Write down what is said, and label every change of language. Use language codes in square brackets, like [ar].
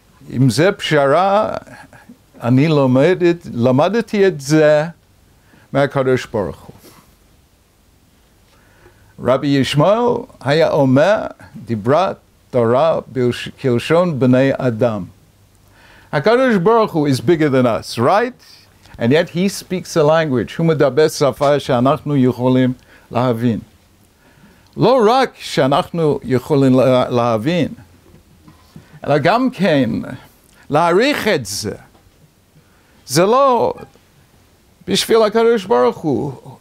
[he] אם זה פשרה, אני למדתי את זה מהקדוש ברוך הוא. רבי ישמעאל היה אומר, דיברה תורה כלשון בני אדם. [en] הקדוש ברוך הוא is bigger than us, right? And yet he speaks a language. [he] הוא מדבר שפה שאנחנו יכולים להבין. לא רק שאנחנו יכולים להבין, אלא גם כן להעריך את זה. זה לא בשביל הקדוש ברוך הוא.